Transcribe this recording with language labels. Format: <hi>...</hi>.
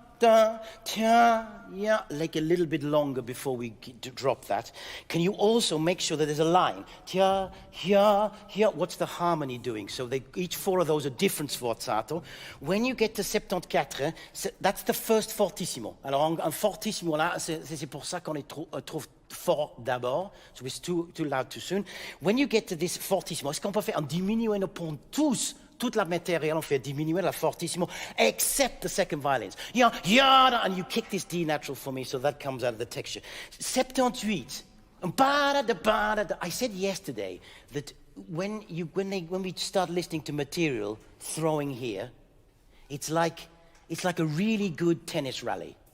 <en>Da, tia, yeah, like a little bit longer before we drop that. Can you also make sure that there's a line? Tia, here, here. What's the harmony doing? So each 4 of those are different sforzato. When you get to 74, that's the first fortissimo.</en> <fr>Alors, un fortissimo, là, c'est pour ça qu'on est trop fort d'abord.</fr> <en>So it's too loud too soon. When you get to this fortissimo,</en> <fr>est-ce qu'on peut faire un diminuendo pour tous? toute la matériel, on fait diminuer la fortissimo,</fr> <en>except the second violins. Yeah, and you kick this D natural for me, so that comes out of the texture. 78. I said yesterday that when we start listening to material throwing here, it's like a really good tennis rally.</en>